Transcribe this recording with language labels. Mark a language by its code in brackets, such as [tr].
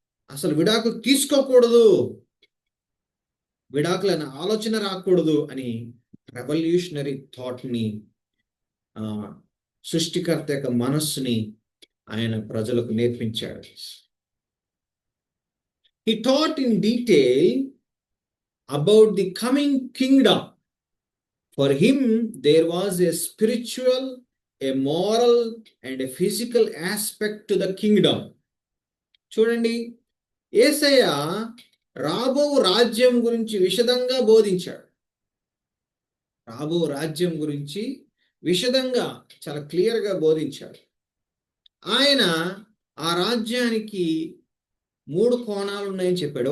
[te] అసలు విడాకులు తీసుకోకూడదు, విడాకులన్న ఆలోచన రాకూడదు అని రెవల్యూషనరీ థాట్ని, సృష్టికర్త యొక్క మనస్సుని ఆయన ప్రజలకు నేర్పించాడు. [en] He taught in detail about the coming kingdom. For him, there was a spiritual, a moral, and a physical aspect to the kingdom. [te] చూడండి, యేసయ్య రాబో రాజ్యం గురించి విశదంగా బోధించాడు. రాబో రాజ్యం గురించి విశదంగా చాలా క్లియర్గా బోధించాడు. ఆయన ఆ రాజ్యానికి 3 కోణాలు ఉన్నాయని చెప్పాడు.